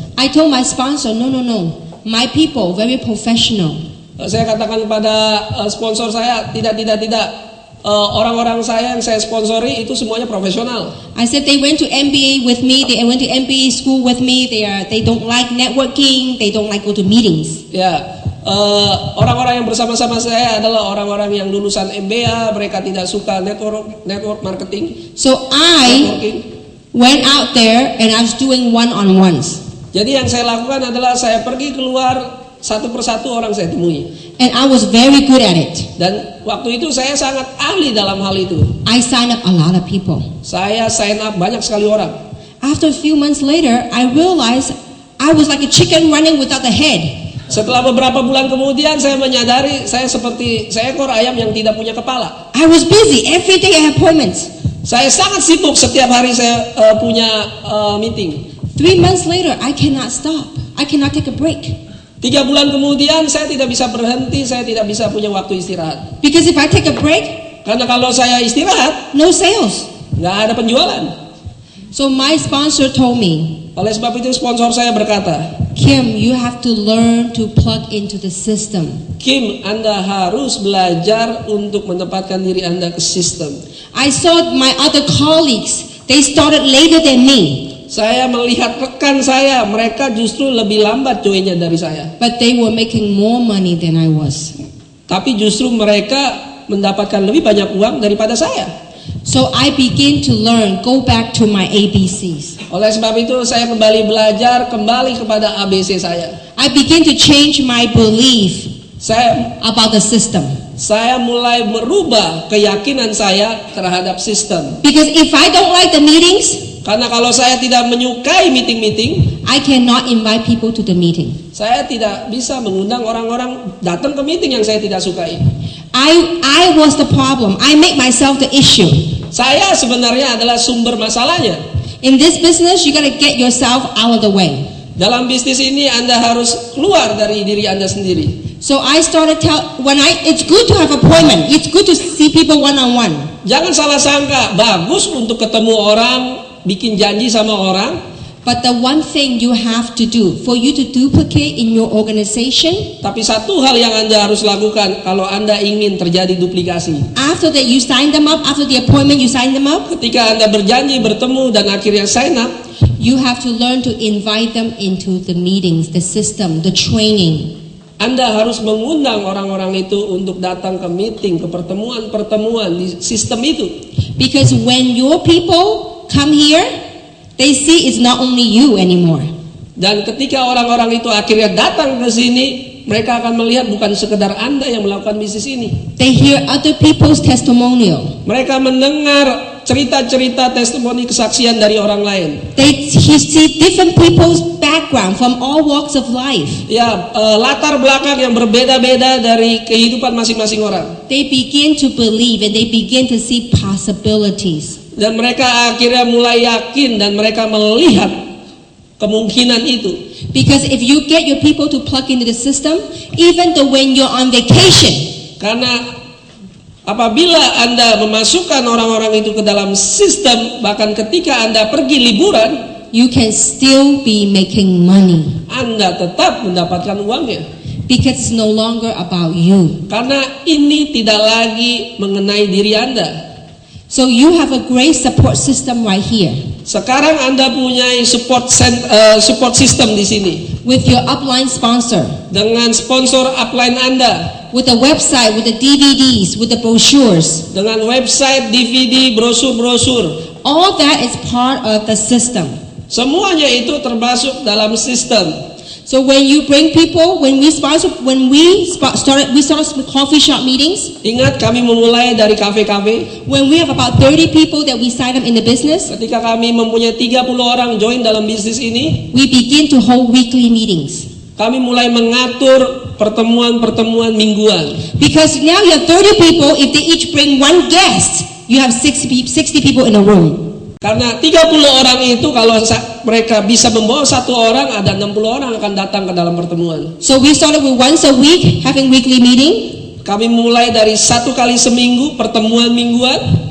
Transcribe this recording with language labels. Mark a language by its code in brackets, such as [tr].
[en] I told my sponsor, no, my people very professional. [id] Saya katakan pada sponsor saya, tidak. Orang-orang saya yang saya sponsori itu semuanya profesional. [en] I said they went to MBA with me, they went to MBA school with me. They don't like networking, they don't like go to meetings. [id] Ya, orang-orang yang bersama-sama saya adalah orang-orang yang lulusan MBA, mereka tidak suka network marketing. [en] So I went out there and I was doing one-on-ones. [id] Jadi yang saya lakukan adalah saya pergi keluar satu persatu orang saya temui. [en] And I was very good at it. [id] Dan waktu itu saya sangat ahli dalam hal itu. [en] I signed up a lot of people. [id] Saya sign up banyak sekali orang. [en] After a few months later, I realized I was like a chicken running without a head. [id] Setelah beberapa bulan kemudian saya menyadari saya seperti seekor ayam yang tidak punya kepala. [en] I was busy. Every day I had appointments. [id] Saya sangat sibuk, setiap hari saya punya meeting. [en] 3 months later, I cannot stop. I cannot take a break. [id] 3 bulan kemudian saya tidak bisa berhenti, saya tidak bisa punya waktu istirahat. [en] Because if I take a break, [id] karena kalau saya istirahat, [en] no sales. [id] nggak ada penjualan. [en] So my sponsor told me, [id] oleh sebab itu sponsor saya berkata, [en] Kim, you have to learn to plug into the system. [id] Kim, Anda harus belajar untuk menempatkan diri Anda ke sistem. [en] I saw my other colleagues, they started later than me. [id] Saya melihat rekan saya, mereka justru lebih lambat joinnya dari saya. [en] But they were making more money than I was. [id] tapi justru mereka mendapatkan lebih banyak uang daripada saya. [en] So I begin to learn, go back to my ABCs. [id] Oleh sebab itu saya kembali belajar kembali kepada ABC saya. [en] I begin to change my belief [id] Saya [en] about the system. [id] mulai merubah keyakinan saya terhadap sistem. [en] Because if I don't like the meetings, [id] Karena kalau saya tidak menyukai meeting-meeting, [en] I cannot invite people to the meeting. [id] saya tidak bisa mengundang orang-orang datang ke meeting yang saya tidak sukai. [en] I was the problem. I make myself the issue. [id] Saya sebenarnya adalah sumber masalahnya. [en] In this business, you gotta get yourself out of the way. [id] Dalam bisnis ini Anda harus keluar dari diri Anda sendiri. [en] So I started it's good to have appointment. It's good to see people one-on-one. [id] Jangan salah sangka, bagus untuk ketemu orang, bikin janji sama orang. [en] But the one thing you have to do for you to duplicate in your organization, [id] Tapi satu hal yang Anda harus lakukan kalau Anda ingin terjadi duplikasi. [en] after that you sign them up, after the appointment you sign them up, [id] Ketika Anda berjanji bertemu dan akhirnya sign up, [en] you have to learn to invite them into the meetings, the system, the training. [id] Anda harus mengundang orang-orang itu untuk datang ke meeting, ke pertemuan-pertemuan di sistem itu. [en] Because when your people come here, they see it's not only you anymore. [id] Dan ketika orang-orang itu akhirnya datang ke sini, mereka akan melihat bukan sekedar Anda yang melakukan bisnis ini. [en] They hear other people's testimonial. [id] Mereka mendengar cerita-cerita testimoni kesaksian dari orang lain. [en] They see different people's background from all walks of life. [id] Ya, latar belakang yang berbeda-beda dari kehidupan masing-masing orang. [en] They begin to believe and they begin to see possibilities. [id] Dan mereka akhirnya mulai yakin dan mereka melihat kemungkinan itu. [en] Because if you get your people to plug into the system, even though when you're on vacation, [id] Karena apabila Anda memasukkan orang-orang itu ke dalam sistem, bahkan ketika Anda pergi liburan, [en] you can still be making money. [id] Anda tetap mendapatkan uangnya. [en] Because it's no longer about you. [id] Karena ini tidak lagi mengenai diri Anda. [en] So you have a great support system right here. [id] Sekarang Anda punya support system di sini. [en] With your upline sponsor. [id] Dengan sponsor upline Anda. [en] With the website, with the DVDs, with the brochures. [id] Dengan website, DVD, brosur-brosur. [en] All that is part of the system. [id] Semuanya itu termasuk dalam sistem. [en] So when you bring people, we started coffee shop meetings. [id] Ingat kami memulai dari kafe-kafe. [en] When we have about 30 people that we sign up in the business, [id] Ketika kami mempunyai 30 orang join dalam bisnis ini, [en] we begin to hold weekly meetings. [id] kami mulai mengatur pertemuan-pertemuan mingguan. [en] Because now you have 30 people, if they each bring one guest, you have 60 people in a room. [id] Karena 30 orang itu kalau mereka bisa membawa satu orang, ada 60 orang akan datang ke dalam pertemuan. [en] So we started with once a week, having weekly meeting. [id] Kami mulai dari 1 kali seminggu, pertemuan mingguan.